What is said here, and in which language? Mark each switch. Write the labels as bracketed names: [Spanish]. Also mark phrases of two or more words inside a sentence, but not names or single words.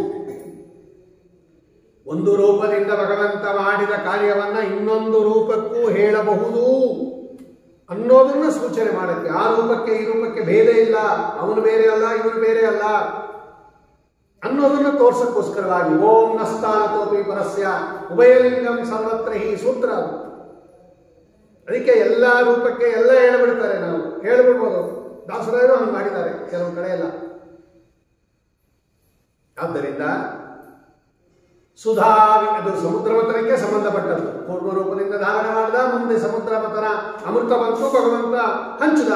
[Kannada] ಒಂದು ರೂಪದಿಂದ ಭಗವಂತ ಮಾಡಿದ ಕಾರ್ಯವನ್ನ ಇನ್ನೊಂದು ರೂಪಕ್ಕೂ ಹೇಳಬಹುದು ಅನ್ನೋದನ್ನ ಸೂಚನೆ ಮಾಡಕ್ಕೆ. ಆ ರೂಪಕ್ಕೆ ಈ ರೂಪಕ್ಕೆ ಭೇದ ಇಲ್ಲ, ಅವನು ಬೇರೆ ಅಲ್ಲ ಇವನು ಬೇರೆ ಅಲ್ಲ ಅನ್ನೋದನ್ನ ತೋರ್ಸಕ್ಕೋಸ್ಕರವಾಗಿ [Sanskrit] ಓಂ ನಸ್ತಾನತೋಪಿ ಪರಸ್ಯ ಉಭಯಲಿಂಗಂ ಸರ್ವತ್ರ ಹಿ [Kannada] ಸೂತ್ರ. ಅದಕ್ಕೆ ಎಲ್ಲ ರೂಪಕ್ಕೆ ಎಲ್ಲ ಹೇಳ್ಬಿಡ್ತಾರೆ. ನಾವು ಹೇಳ್ಬಿಡ್ಬೋದು, ದಾಸರಾಯರು ಹಂಗೆ ಮಾಡಿದ್ದಾರೆ ಕೆಲವು ಕಡೆ ಎಲ್ಲ. ಆದ್ದರಿಂದ ಸುಧಾ ಅದು ಸಮುದ್ರ ಮಥನಕ್ಕೆ ಸಂಬಂಧಪಟ್ಟದ್ದು. ಕೂರ್ಮ ರೂಪದಿಂದ ಧಾರಣೆ ಮಾಡಿದ, ಮುಂದೆ ಸಮುದ್ರ ಮಥನ ಅಮೃತ ಬಂತು, ಭಗವಂತ ಹಂಚಿದ.